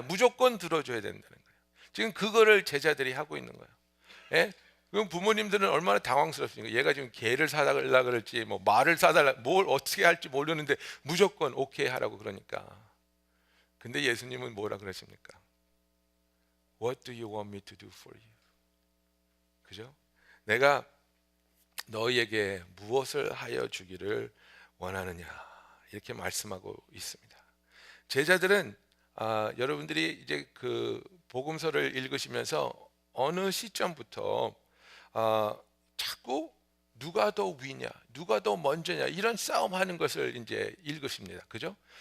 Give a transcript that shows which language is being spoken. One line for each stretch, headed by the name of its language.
Korean: 무조건 들어줘야 된다는 거예요. 지금 그거를 제자들이 하고 있는 거예요. 예? 그럼 부모님들은 얼마나 당황스럽습니까? 얘가 지금 개를 사달라 그럴지, 뭐 말을 사달라, 뭘 어떻게 할지 모르는데 무조건 오케이 하라고 그러니까. 근데 예수님은 뭐라 그러십니까?
English: What do you want me to do for you?
Korean: 그죠? 내가 너희에게 무엇을 하여 주기를 원하느냐, 이렇게 말씀하고 있습니다. 제자들은 여러분들이 이제 그 복음서를 읽으시면서 어느 시점부터 자꾸 누가 더 위냐, 누가 더 먼저냐, 이런 싸움하는 것을 이제 읽으십니다. 그죠?